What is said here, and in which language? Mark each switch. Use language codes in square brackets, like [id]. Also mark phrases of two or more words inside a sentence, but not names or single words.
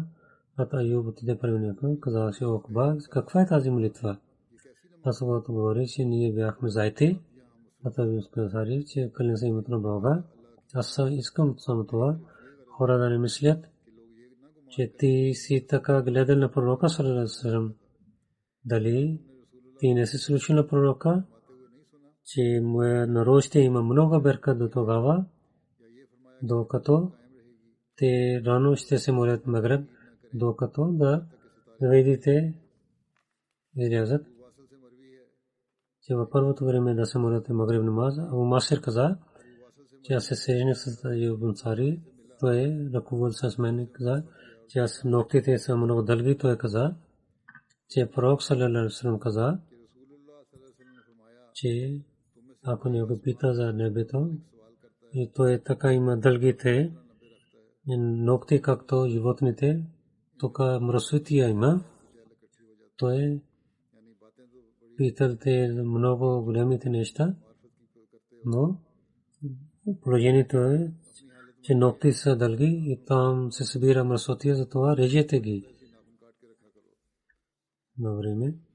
[bg] Аюб отиде при него, каза си Укба, каква е тази молитва? Аз говори, че ние бяхме заети. Аюб каза, че кланя се името на Бога. Аз искам само това. Хора да не мислят, че ти си така гледал на пророка [ar] صلى الله عليه وسلم. [bg] Дали ти не си слушал на пророка, че моя народ ще има много беркат до тогава, докато те рано ще се молят Магреб, докато да видите излязат, че във първото време да се молят Магреб намаз. Абу Масир каза, че аз се срещнах с Аюб Ансари, той ръководил с мен, каза, че аз ногтите са много дълги. Той каза, че пророк [ar] صلى الله عليه وسلم [bg] каза, че ако някой пита за небето, и той така има дългите ногти, както животните, тук мръсотия има. Той питате много големите неща, но положението е, че ногти са дълги и там се събира мръсотия, затова режете ги на време.